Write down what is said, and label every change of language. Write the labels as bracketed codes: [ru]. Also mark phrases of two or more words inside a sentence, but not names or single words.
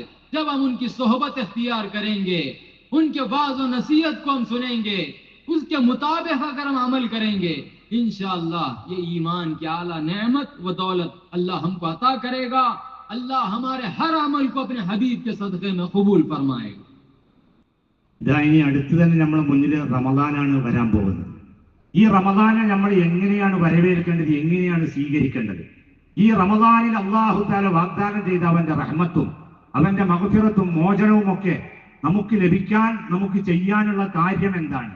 [ur] جب ہم ان کی صحبت اختیار کریں گے، ان کے وعظ و نصیحت کو ہم سنیں گے، اس کے مطابق اگر ہم عمل کریں گے، ان شاء اللہ یہ ایمان کی اعلیٰ نعمت و دولت اللہ ہم کو عطا کرے گا. اللہ ہمارے ہر عمل کو اپنے حبیب کے صدقے میں قبول فرمائے گا. [ml] ഇനി അടുത്ത് തന്നെ നമ്മുടെ മുന്നിൽ റമദാനാണ് വരാൻ പോകുന്നത്. ഈ റമദാനെ നമ്മൾ എങ്ങനെയാണ് വരവേൽക്കേണ്ടത്, എങ്ങനെയാണ് സ്വീകരിക്കേണ്ടത്? ഈ റമദാനിൽ [ar] الله تعالى [ml] വാഗ്ദാനം ചെയ്ത അവന്റെ റഹ്മത്തും അവന്റെ മഗ്ഫിറത്തും മോചനവും ഒക്കെ നമുക്ക് ലഭിക്കാൻ നമുക്ക് ചെയ്യാനുള്ള കാര്യം എന്താണ്?